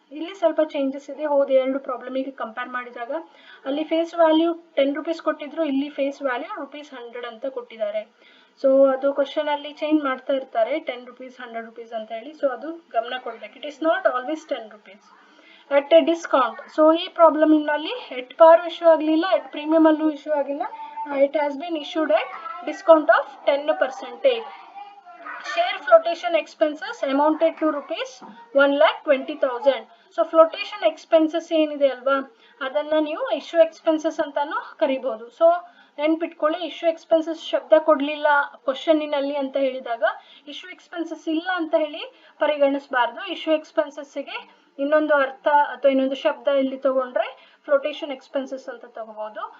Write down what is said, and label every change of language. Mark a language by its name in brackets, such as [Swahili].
[Kannada] ಇಲ್ಲಿ ಸ್ವಲ್ಪ ಚೇಂಜಸ್ ಇದೆ. ಹೋದ ಎರಡು ಪ್ರಾಬ್ಲಮಿಗೆ ಕಂಪೇರ್ ಮಾಡಿದಾಗ ಅಲ್ಲಿ ಫೇಸ್ ವ್ಯಾಲ್ಯೂ 10 ರೂಪೀಸ್ ಕೊಟ್ಟಿದ್ರು, ಇಲ್ಲಿ ಫೇಸ್ ವ್ಯಾಲ್ಯೂ ₹100 ಅಂತ ಕೊಟ್ಟಿದ್ದಾರೆ. ಸೊ ಅದು ಕ್ವಶನ್ ಅಲ್ಲಿ ಚೇಂಜ್ ಮಾಡ್ತಾ ಇರ್ತಾರೆ 10 ರೂಪೀಸ್ 100 ರೂಪೀಸ್ ಅಂತ ಹೇಳಿ. ಸೊ ಅದು ಗಮನ ಕೊಡ್ಬೇಕು. [English] It is not always 10 rupees at a discount. [Kannada] So ಈ ಪ್ರಾಬ್ಲಮ್ ನಲ್ಲಿ ಎಟ್ ಪಾರ್ ಇಶ್ಯೂ ಆಗಲಿಲ್ಲ, ಎಟ್ ಪ್ರೀಮಿಯಂ ಅಲ್ಲೂ ಇಶ್ಯೂ ಆಗಿಲ್ಲ. [English] It has been issued at discount of 10%. Share flotation expenses amounted to rupees 1,20,000. [Kannada] So flotation expenses ಏನಿದೆ ಅಲ್ವಾ, ಅದನ್ನ ನೀವು ಇಶ್ಯೂ ಎಕ್ಸ್ಪೆನ್ಸಸ್ ಅಂತಾನು ಕರಿಬಹುದು. ಸೊ ನೆನ್ಪಿಟ್ಕೊಳ್ಳಿ, ಇಶ್ಯೂ ಎಕ್ಸ್ಪೆನ್ಸಸ್ ಶಬ್ದ ಕೊಡ್ಲಿಲ್ಲ ಕ್ವಶನ್ನಿನಲ್ಲಿ ಅಂತ ಹೇಳಿದಾಗ ಇಶ್ಯೂ ಎಕ್ಸ್ಪೆನ್ಸಸ್ ಇಲ್ಲ ಅಂತ ಹೇಳಿ ಪರಿಗಣಿಸಬಾರ್ದು. ಇಶ್ಯೂ ಎಕ್ಸ್ಪೆನ್ಸಸ್ಗೆ ಇನ್ನೊಂದು ಅರ್ಥ ಅಥವಾ ಇನ್ನೊಂದು ಶಬ್ದ ಇಲ್ಲಿ ತಗೊಂಡ್ರೆ ಫ್ಲೋಟೇಷನ್ ಎಕ್ಸ್ಪೆನ್ಸಸ್ ಅಂತ ತಗೋಬಹುದು.